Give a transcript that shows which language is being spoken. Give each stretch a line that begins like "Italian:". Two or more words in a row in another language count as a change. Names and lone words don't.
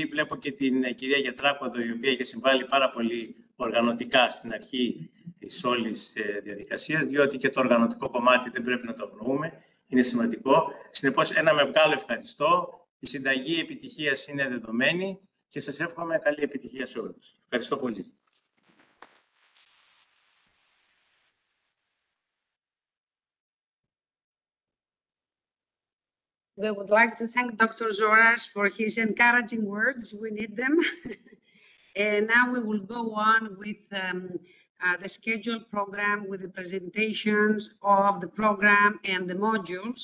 Greek: Βλέπω και την κυρία Γετράκο, η οποία είχε συμβάλει πάρα πολύ οργανωτικά στην αρχή της όλης διαδικασίας, διότι και το οργανωτικό κομμάτι δεν πρέπει να το αγνοούμε. Είναι σημαντικό. Συνεπώς, ένα μεγάλο ευχαριστώ. Η συνταγή επιτυχίας είναι δεδομένη και σας εύχομαι καλή επιτυχία σε όλους. Ευχαριστώ πολύ.
English: We would like to thank Dr. Zoras for his encouraging words. We need them. And now we will go on with the scheduled program with the presentations of the program and the modules.